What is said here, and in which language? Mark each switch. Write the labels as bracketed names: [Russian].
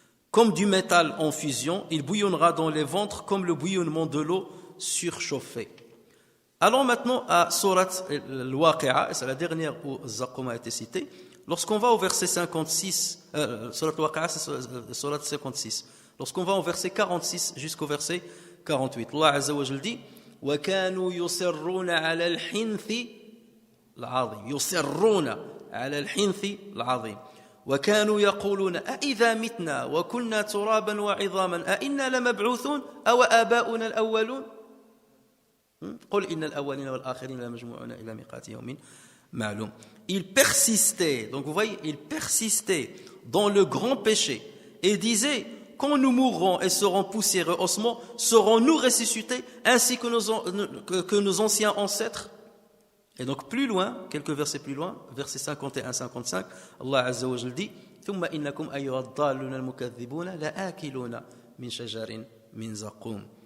[French] Comme du métal en fusion, il bouillonnera dans les ventres comme le bouillonnement de l'eau surchauffée. Allons maintenant à Surat al-Waqi'a, et c'est la dernière où Zaqum a été cité. Lorsqu'on va au verset 56, Surat al-Waqi'a, c'est Surat 56. Lorsqu'on va au verset 46 jusqu'au verset 48, Allah Azza wa Jal dit [Arabic] وَكَانُوا يُصِرُّونَ عَلَى الْحِنْثِ الْعَظِيمِ يُصِرُّونَ عَلَى الْحِنْثِ الْعَظِيمِ وكانوا يقولون أإذا متنا وكنا ترابا وعظاما أإنا لمبعوثون أو آباؤنا الأولون قل إن الأولين والآخرين لمجموعون إلى ميقات يوم معلوم. [French] Il persistait, donc vous voyez, il persistait dans le grand péché et disait, quand nous mourrons et serons poussière et ossements, serons-nous ressuscités ainsi que nos anciens ancêtres? Et donc plus loin, quelques versets plus loin, versets 51-55, Allah Azza wa Jal dit [Arabic] ثم إنكم أيها الضالون المكذبون لآكلون من شجر من زقوم.